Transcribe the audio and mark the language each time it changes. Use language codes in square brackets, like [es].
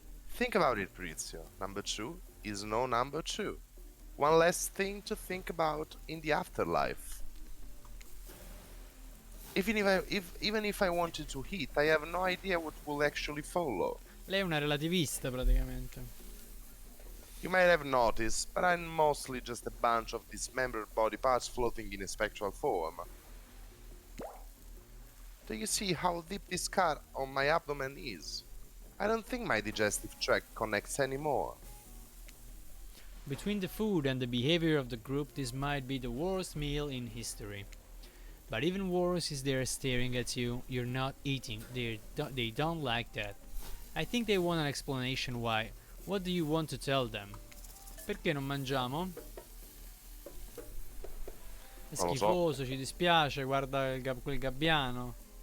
[en] Think about it, Prizio. Number 2 is no number 2. One less thing to think about in the afterlife. Even if I wanted to eat, I have no idea what will actually follow. [it] Lei è una relativista praticamente. [en] You might have noticed, but I'm mostly just a bunch of dismembered body parts floating in a spectral form. Do you see how deep this scar on my abdomen is? I don't think my digestive tract connects anymore. Between the food and the behavior of the group, this might be the worst meal in history. But even worse is they're staring at you, you're not eating, they don't like that. I think they want an explanation why. What do you want to tell them? [it] Perché non mangiamo? È Non lo so. schifoso, ci dispiace, guarda quel gabbiano.